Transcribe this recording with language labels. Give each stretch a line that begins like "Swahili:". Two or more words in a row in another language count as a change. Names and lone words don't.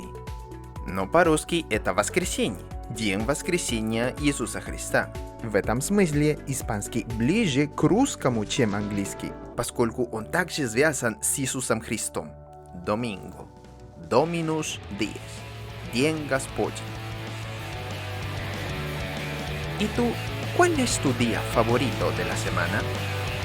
Russian: Но по-русски это воскресенье, день воскресения Иисуса Христа. В этом смысле испанский ближе к русскому, чем английский, поскольку он также связан с Иисусом Христом. Domingo,
Latin: Dominus Dies,
Russian: День Господень.
Spanish: ¿Y tú? ¿Cuál es tu día favorito de la semana?